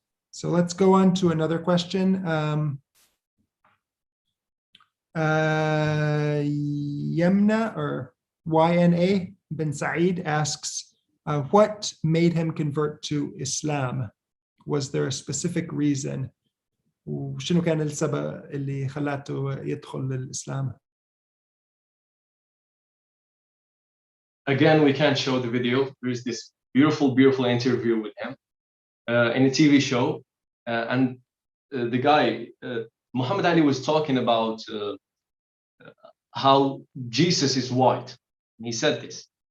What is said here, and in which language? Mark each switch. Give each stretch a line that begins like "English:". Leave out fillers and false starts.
English: So let's go on to another question. Yemna, or YNA bin Saeed, asks, what made him convert to Islam? Was there a specific reason?
Arabic: وشنو كان السبب اللي خلاته يدخل للإسلام؟
English: Again, we can't show the video. There is this beautiful interview with him in a TV show, and the guy, Muhammad Ali, was talking about how Jesus is white. And he said this.